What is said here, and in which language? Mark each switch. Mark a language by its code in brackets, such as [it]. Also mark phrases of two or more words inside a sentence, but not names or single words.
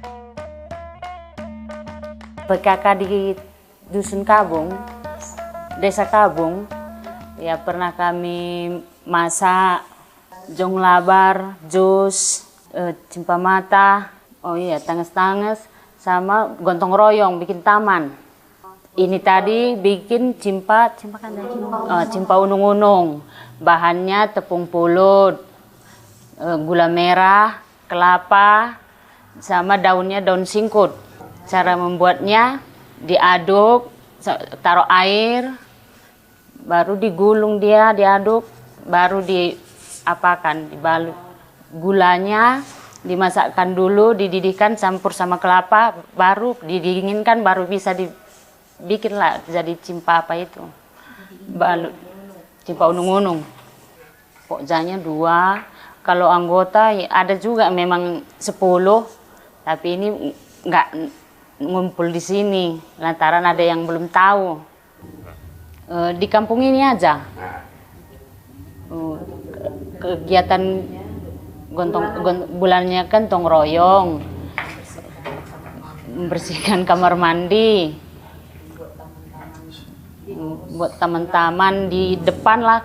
[id] PKK di Dusun Kabung, Desa Kabung, ya pernah kami masak jong labar, jus, cimpa mata, tanges-tanges, sama gontong royong bikin taman. Ini tadi bikin cimpa unung-unung. Bahannya tepung pulut, gula merah, kelapa, sama daunnya daun singkut. Cara membuatnya diaduk, taruh air, baru digulung dia, diaduk, baru diapakan, dibalut. Gulanya dimasakkan dulu, dididihkan, campur sama kelapa, baru didinginkan, baru bisa dibikin lah jadi cimpa apa itu, balut, cimpa unung-unung. Pokoknya 2, kalau anggota ada juga memang 10, tapi ini nggak ngumpul di sini, lantaran ada yang belum tahu. Di kampung ini aja kegiatan bulannya kan tong royong, membersihkan kamar mandi, buat teman-teman di depan lah.